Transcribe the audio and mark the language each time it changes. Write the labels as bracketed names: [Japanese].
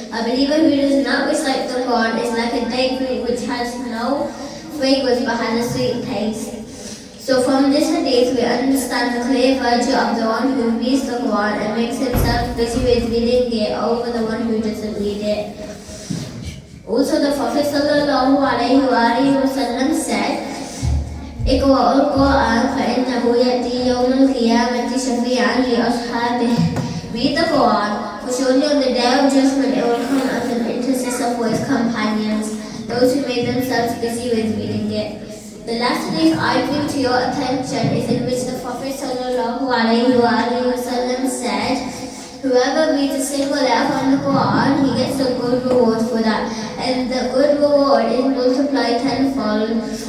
[English] A believer who does not recite the Quran is like a date fruit which has no fragrance but has a sweet taste. So from this hadith we understand the clear virtue of the one who reads the Quran and makes himself busy with reading it over the one who doesn't read it. Also the Prophet ﷺ said, [Arabic] اقرأوا القرآن فإنه يأتي يوم القيامة شفيعا لأصحابه. [English] Read the Quran, for surely on the day of judgment it will come as an intercessor for his companions, those who made themselves busy with reading it. The last hadith I bring to your attention is in which the Prophet ﷺ said, whoever reads a single letter from the Quran, he gets a good reward for that, and the good reward is multiplied tenfold.